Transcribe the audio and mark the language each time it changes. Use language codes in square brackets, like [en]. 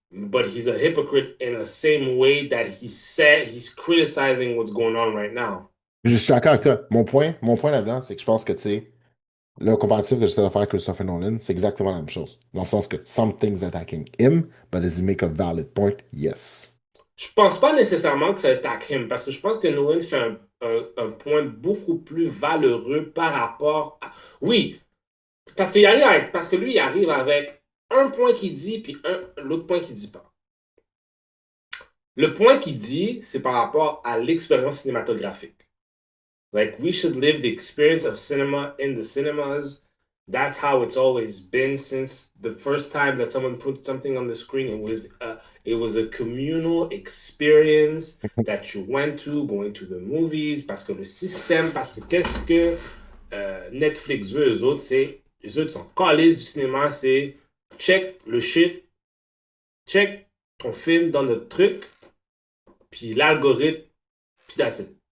[en] But he's a hypocrite in the same way that he said he's criticizing what's going on right now. [fr] Je suis d'accord avec toi. Mon point là-dedans, c'est que je pense que, tu sais, le comparatif que j'essaie de faire avec Christopher Nolan, c'est exactement la même chose. Dans le sens que [en] something's attacking him, but does he make a valid point? Yes. [fr] Je pense pas nécessairement que ça attaque him, parce que je pense que Nolan fait un point beaucoup plus valeureux par rapport à... Oui, parce que lui, il arrive avec un point qu'il dit, puis l'autre point qu'il dit pas. Le point qu'il dit, c'est par rapport à l'expérience cinématographique. [en] Like, we should live the experience of cinema in the cinemas. That's how it's always been since the first time that someone put something on the screen. It was a communal experience that you went to, going to the movies, [fr] parce que le système, parce que qu'est-ce que Netflix veut, eux autres sont calés du cinéma, c'est check le shit, check ton film dans notre truc, puis l'algorithme, puis [en] that's it.